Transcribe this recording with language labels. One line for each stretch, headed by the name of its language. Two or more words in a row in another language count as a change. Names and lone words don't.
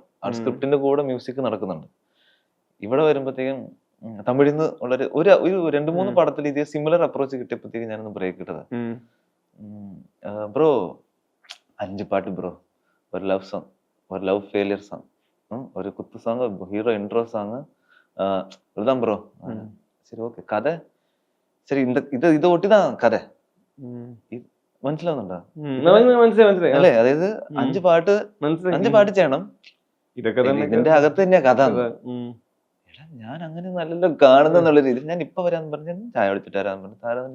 Malayalam: ആ സ്ക്രിപ്റ്റിന്റെ കൂടെ മ്യൂസിക് നടക്കുന്നുണ്ട്. ഇവിടെ വരുമ്പോഴത്തേക്കും തമിഴിൽ നിന്ന് ഒരു 2-3 പടത്തിൽ ഇതേ
English: similar approach
Malayalam: കിട്ടിയപ്പോഴത്തേക്കും ഞാനൊന്ന് ബ്രേക്ക് ഇട്ടത്. ബ്രോ 5 പാട്ട് ബ്രോ, ഒരു
English: love song,
Malayalam: ഒരു
English: love failure song,
Malayalam: ഒരു കുത്ത് സോങ്,
English: hero intro song,
Tamil: இதுதான் ப்ரோ. சரி ஓகே, கதை சரி,
Malayalam: ഇത് ഒട്ടിതാ കഥ. മനസ്സിലാവുന്നുണ്ടോ? അല്ലേ? അതായത് 5 പാട്ട് ചെയ്യണം. ഇതിന്റെ അകത്ത് തന്നെയാ കഥ. ഞാൻ അങ്ങനെ നല്ലല്ലോ കാണുന്നുള്ള രീതി. ഞാൻ ഇപ്പൊ വരാന്ന് പറഞ്ഞ ചായ എടുത്തിട്ട് വരാന്ന് പറഞ്ഞു.